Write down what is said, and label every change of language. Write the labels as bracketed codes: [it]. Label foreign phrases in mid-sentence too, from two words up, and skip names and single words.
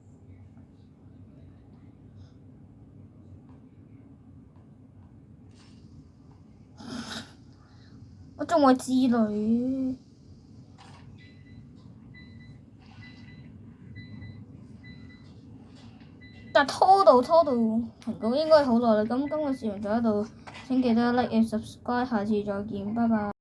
[yue] 我仲話之類。但拖到成功應該好耐啦。咁今個視頻就喺度，請記得 [en] like and subscribe， [yue] 下次再見，拜拜。